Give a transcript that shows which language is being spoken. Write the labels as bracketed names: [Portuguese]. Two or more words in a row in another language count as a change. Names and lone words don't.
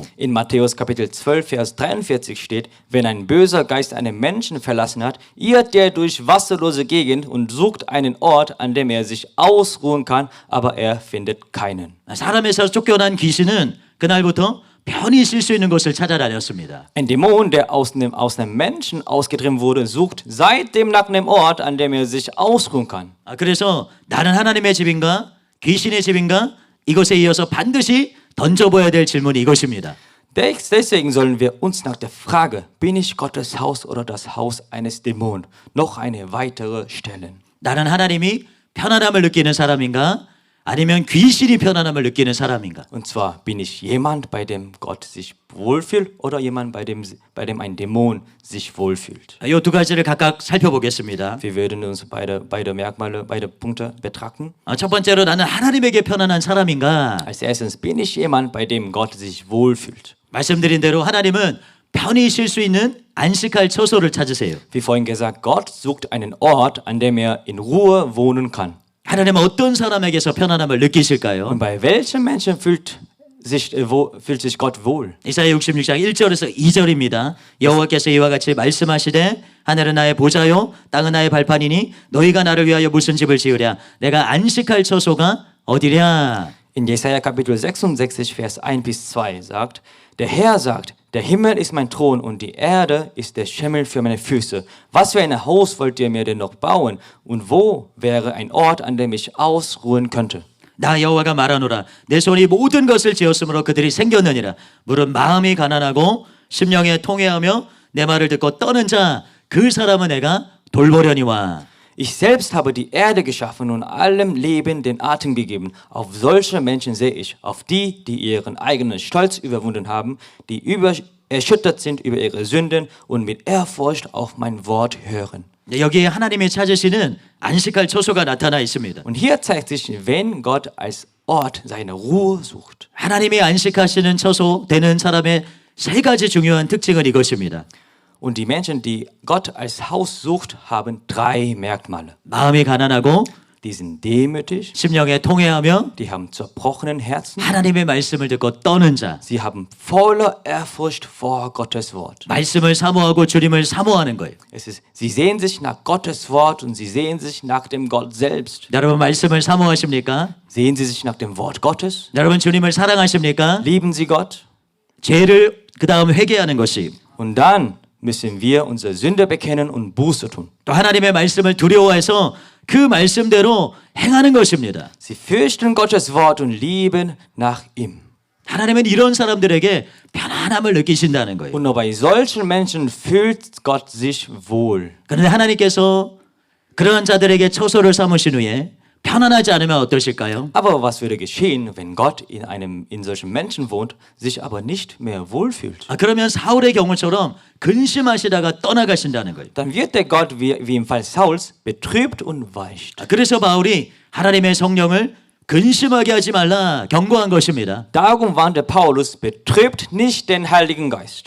[German] In Matthäus Kapitel 12, Vers 43 steht, wenn ein böser Geist einen Menschen verlassen hat, irrt er durch wasserlose Gegend und sucht einen Ort, an dem er sich ausruhen kann, aber er findet keinen. [Korean] 사람에서 쫓겨난 귀신은 그날부터 편히 쉴 수 있는 곳을 찾아다녔습니다. [German] Ein Dämon, der aus einem Menschen ausgetrieben wurde, sucht seitdem nach einem Ort, an dem er sich ausruhen kann. [Korean] 그래서 나는 하나님의 집인가 귀신의 집인가 이것에 이어서 반드시 던져봐야 될 질문이 이것입니다. [German] Deswegen sollen wir uns nach der Frage, bin ich Gottes Haus oder das Haus eines Dämonen, noch eine weitere stellen. [Korean] 나는 하나님이 편안함을 느끼는 사람인가 아니면 귀신이 편안함을 느끼는 사람인가? [German] Und zwar, bin ich jemand, bei dem Gott sich wohlfühlt oder jemand, bei dem ein Dämon sich wohlfühlt. [Korean] 이 두 가지를 각각 살펴보겠습니다. [German] Wir werden uns beide Merkmale, beide Punkte betrachten. [Korean] 첫 번째로 나는 하나님에게 편안한 사람인가? [German] Als erstes, bin ich jemand, bei dem Gott sich wohlfühlt. [Korean] 말씀드린 대로 하나님은 편히 쉴 수 있는 안식할 처소를 찾으세요. [German] Wie vorhin gesagt, Gott sucht einen Ort, an dem er in Ruhe wohnen kann. [Korean] 하나님은 어떤 사람에게서 편안함을 느끼실까요? [German] Und bei welchem Menschen fühlt sich Gott wohl? [Korean] 이사야 66장 1절에서 2절입니다. 여호와께서 이와 같이 말씀하시되 하늘은 나의 보좌요 땅은 나의 발판이니 너희가 나를 위하여 무슨 집을 지으랴 내가 안식할 처소가 어디랴. [German] In Jesaja Kapitel 66, Vers 1 bis 2 sagt, der Herr sagt, der Himmel ist mein Thron und die Erde ist der Schimmel für meine Füße. Was für ein Haus wollt ihr mir denn noch bauen? Und wo wäre ein Ort, an dem ich ausruhen könnte? [Korean] 나 여호와가 말하노라 내 손이 모든 것을 지었으므로 그들이 생겼느니라. 물은 마음이 가난하고 심령에 통회하며 내 말을 듣고 떠는 자 그 사람은 내가 돌보려니와. [German] Ich selbst habe die Erde geschaffen und allem Leben den Atem gegeben. Auf solche Menschen sehe ich, auf die, die ihren eigenen Stolz überwunden haben, die erschüttert sind über ihre Sünden und mit Ehrfurcht auf mein Wort hören. [Korean] 여기에 하나님이 찾으시는 안식할 처소가 나타나 있습니다. [German] Und hier zeigt sich, wenn Gott als Ort seine Ruhe sucht. [Korean] 하나님이 안식하시는 처소 되는 사람의 세 가지 중요한 특징은 이것입니다. [German] Und die Menschen, die Gott als Haus sucht, haben drei Merkmale. [Korean] 마음이 가난하고 [German] Die sind demütig, [Korean] 심령에 통회하며 [German] die haben zerbrochenen Herzen, [Korean] 하나님의 말씀을 듣고 떠는 자. [German] sie haben voller Ehrfurcht vor Gottes Wort. [Korean] 말씀을 사모하고 주님을 사모하는 거예요. [German] Sie sehen sich nach Gottes Wort und sie sehen sich nach dem Gott selbst. [Korean] 여러분 말씀을 사모하십니까? [German] Sehen sie sich nach dem Wort Gottes? [Korean] 여러분 주님을 사랑하십니까? [German] Lieben sie Gott? [Korean] 죄를 그 다음 회개하는 것이 [German] Und dann müssen wir unsere Sünde bekennen und Buße tun. [Korean] 또 하나님의 말씀을 두려워해서 그 말씀대로 행하는 것입니다. [German] Sie fürchten Gottes Wort und lieben nach ihm. [Korean] 하나님은 이런 사람들에게 편안함을 느끼신다는 거예요. [German] Und nur bei solchen Menschen fühlt Gott sich wohl. [Korean] 그런데 하나님께서 그러한 자들에게 처소를 삼으신 후에 편안하지 않으면 어떠실까요? [German] Aber was würde geschehen, wenn Gott in solchen Menschen wohnt, sich aber nicht mehr wohlfühlt? [Korean] 그러면 사울의 경우처럼 근심하시다가 떠나가신다는 거예요. [German] Dann wird der Gott, wie im Fall Sauls, betrübt und weicht. [Korean] 그래서 바울이 하나님의 성령을 근심하게 하지 말라 경고한 것입니다. [German] Darum warnte Paulus, betrübt nicht den Heiligen Geist.